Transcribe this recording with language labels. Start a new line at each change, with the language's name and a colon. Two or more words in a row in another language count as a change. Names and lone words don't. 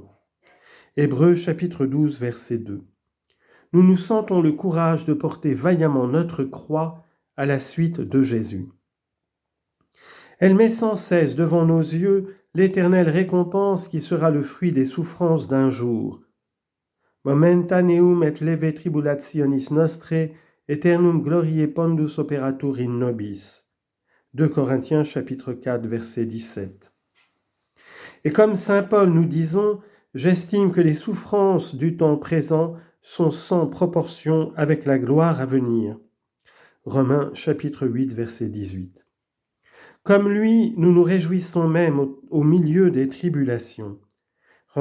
French: Hébreux chapitre 12, verset 2. Nous nous sentons le courage de porter vaillamment notre croix à la suite de Jésus. Elle met sans cesse devant nos yeux l'éternelle récompense qui sera le fruit des souffrances d'un jour.
Latin: Momentaneum et leve tribulationis nostre, eternum gloriae pendus operatur in nobis.
French: 2 Corinthiens chapitre 4 verset 17. Et comme saint Paul nous disons, j'estime que les souffrances du temps présent sont sans proportion avec la gloire à venir. Romains chapitre 8 verset 18. Comme lui, nous nous réjouissons même au milieu des tribulations.